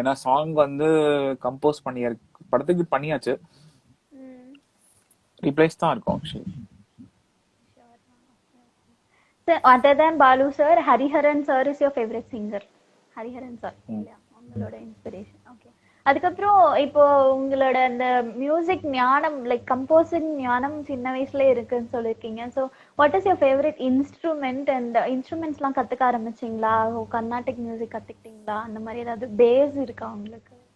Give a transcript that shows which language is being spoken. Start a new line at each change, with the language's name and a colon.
Tamil: ஏன்னா சாங் வந்து கம்போஸ் பண்ணி படத்துக்கு பண்ணியாச்சு, ரீப்ளேஸ் தான் இருக்கும் actually.
English: So other than Balu sir, Hariharan sir is your favorite singer?
Tamil: Hariharan sir இல்லையா உங்களோட இன்ஸ்பிரேஷன்? ஓகே. அதுக்கப்புறம் இப்போ உங்களோட அந்த மியூசிக் ஞானம் லைக் கம்போசிங் ஞானம் சின்ன வயசுல இருக்குன்னு சொல்லியிருக்கீங்க.
English: so what is your favourite instrument and
Tamil: இன்ஸ்ட்ருமெண்ட்ஸ்லாம் கற்றுக்க ஆரம்பிச்சிங்களா? கர்நாடிக் மியூசிக் கற்றுக்கிட்டீங்களா? அந்த மாதிரி ஏதாவது பேஸ் இருக்கா உங்களுக்கு?